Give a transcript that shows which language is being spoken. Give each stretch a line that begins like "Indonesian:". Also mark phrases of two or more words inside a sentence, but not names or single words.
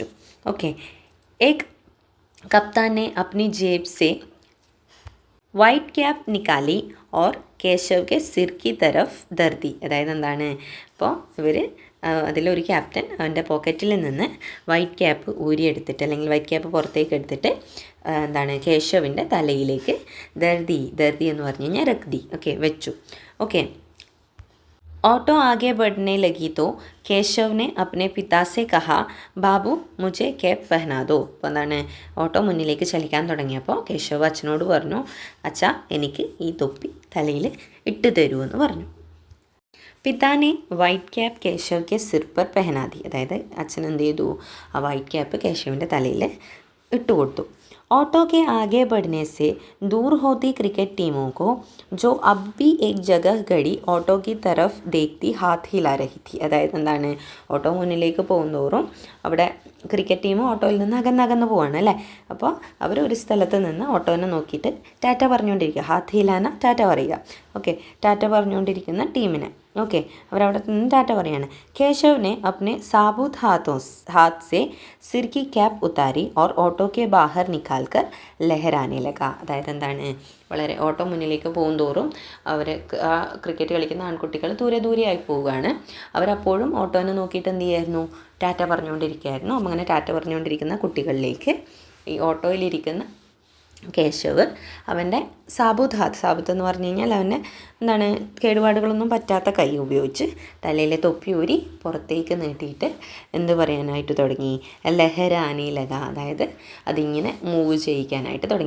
Hindi: ഓക്കെ, एक कप्ताने अपनी जेब से
English: white cap
Hindi: निकाली और केशव के सिर की तरफ धरदी.
Malayalam: അതായത് എന്താണ്, അപ്പോൾ ഇവർ അതിലൊരു ക്യാപ്റ്റൻ അവൻ്റെ പോക്കറ്റിൽ നിന്ന്
English: white cap
Malayalam: ഊരിയെടുത്തിട്ട്, അല്ലെങ്കിൽ
English: white cap
Malayalam: പുറത്തേക്ക് എടുത്തിട്ട് എന്താണ്, കേശവിൻ്റെ തലയിലേക്ക് ദർദി എന്ന് പറഞ്ഞു കഴിഞ്ഞാൽ രക്തി, ഓക്കെ, വെച്ചു. ഓക്കെ,
Hindi: ऑटो आगे बढ़ने लगी तो केशव ने अपने पिता से कहा ബാബു മുझे कैप पहना दो.
Malayalam: അപ്പോൾ എന്താണ്, ഓട്ടോ മുന്നിലേക്ക് ചലിക്കാൻ തുടങ്ങിയപ്പോൾ കേശവ് അച്ഛനോട് പറഞ്ഞു, അച്ഛാ എനിക്ക് ഈ തൊപ്പി തലയിൽ ഇട്ട് തരൂ എന്ന് പറഞ്ഞു.
Hindi: പിതാനെ
English: white cap
Hindi: केशव के सिर पर पहना दी.
Malayalam: അതായത് അച്ഛൻ എന്ത് ചെയ്തു, ആ
English: white cap
Malayalam: കേശവിൻ്റെ തലയിൽ ഇട്ടുകൊടുത്തു.
Hindi: ऑटो के आगे बढ़ने से दूर होती क्रिकेट टीमों को जो अब भी एक जगह खड़ी ऑटो की तरफ देखती हाथ हिला रही थी.
Malayalam: അതായത് എന്താണ്, ഓട്ടോ മുന്നിലേക്ക് പോകുന്തോറും അവിടെ ക്രിക്കറ്റ് ടീം ഓട്ടോയിൽ നിന്ന് അകന്നകന്ന് പോവാണ് അല്ലേ. അപ്പോൾ അവർ ഒരു സ്ഥലത്ത് നിന്ന് ഓട്ടോനെ നോക്കിയിട്ട് ടാറ്റ പറഞ്ഞുകൊണ്ടിരിക്കുക,
Hindi: हाथ हिलाना
Malayalam: ടാറ്റ പറയുക. ഓക്കെ, ടാറ്റ പറഞ്ഞുകൊണ്ടിരിക്കുന്ന ടീമിനെ. ഓക്കെ, അവരവിടെ നിന്ന് ടാറ്റ പറയാണ്.
Hindi: കേശവനെ अपने साबुत हाथ से सिर की कैप उतारी और ऑटो के बाहर निकाल कर लहराने लगा.
Malayalam: അതായത് എന്താണ്, വളരെ ഓട്ടോ മുന്നിലേക്ക് പോകും തോറും അവർ ആ ക്രിക്കറ്റ് കളിക്കുന്ന ആൺകുട്ടികൾ ദൂരെ ദൂരെയായി പോവുകയാണ്. അവരപ്പോഴും ഓട്ടോനെ നോക്കിയിട്ട് എന്ത് ചെയ്യായിരുന്നു, ടാറ്റ പറഞ്ഞുകൊണ്ടിരിക്കുകയായിരുന്നു. അപ്പം അങ്ങനെ ടാറ്റ പറഞ്ഞുകൊണ്ടിരിക്കുന്ന കുട്ടികളിലേക്ക് ഈ ഓട്ടോയിലിരിക്കുന്ന കേശവ് അവൻ്റെ സാബുത്ത് എന്ന് പറഞ്ഞു കഴിഞ്ഞാൽ അവൻ്റെ എന്താണ് കേടുപാടുകളൊന്നും പറ്റാത്ത കൈ ഉപയോഗിച്ച് തലയിലെ തൊപ്പി ഊരി പുറത്തേക്ക് നീട്ടിയിട്ട് എന്ത് പറയാനായിട്ട് തുടങ്ങി,
Hindi: लहरानी लगा,
Malayalam: അതായത് അതിങ്ങനെ മൂവ് ചെയ്യിക്കാനായിട്ട് തുടങ്ങി.